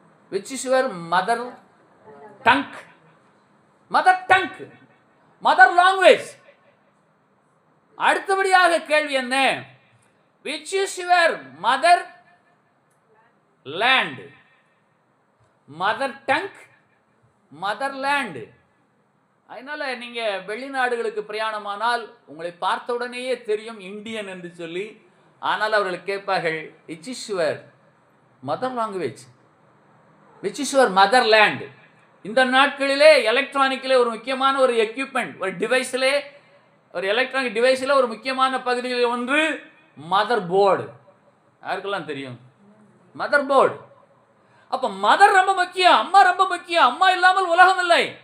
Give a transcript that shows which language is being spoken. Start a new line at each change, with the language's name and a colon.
English: Which is your mother tongue? Mother tongue, mother language.
Tamil: அடுத்தபடியாக கேள்வி என்ன?
English: Which is your mother land? Mother tongue, mother land.
Tamil: அதனால நீங்க வெளிநாடுகளுக்கு பிரயாணமானால் உங்களை பார்த்த உடனேயே தெரியும் இந்தியன் என்று சொல்லி. ஆனால் அவர்கள் கேட்பார்கள்,
English: which is your mother language? which is your motherland?
Tamil: இந்த நாட்களிலே எலக்ட்ரானிக்கிலே ஒரு முக்கியமான ஒரு எக்யூப்மெண்ட், ஒரு டிவைஸிலே, ஒரு எலக்ட்ரானிக் டிவைஸில் ஒரு முக்கியமான பகுதியில் ஒன்று மதர் போர்டு. யாருக்கெல்லாம் தெரியும் மதர் போர்டு? அப்ப மதர் ரொம்ப முக்கியம், அம்மா ரொம்ப முக்கியம். அம்மா இல்லாமல் உலகம் இல்லை.